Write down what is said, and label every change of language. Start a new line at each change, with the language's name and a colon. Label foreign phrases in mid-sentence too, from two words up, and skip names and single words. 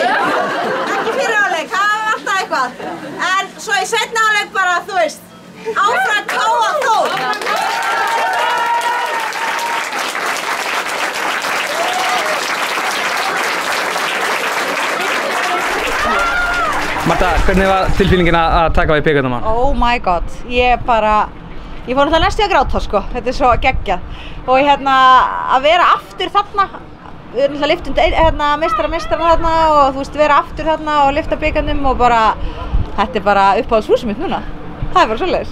Icelandic: Ekki fyrir hálfleik, það var alltaf eitthvað. En svo í seinni hálfleik bara, þú veist, áfram Káa Þór. Marta, hvernig var tilfinningin að taka við bikarnum?
English: Oh my god,
Icelandic: ég fór náttúrulega næstu að gráta sko, þetta er svo geggjað. Og að vera aftur þarna, við erum náttúrulega lyft meistarana þarna og þú veist, vera aftur þarna og lyfta bikarnum og bara, þetta er bara uppáhaldshúsið mitt núna. Það er bara svoleiðis.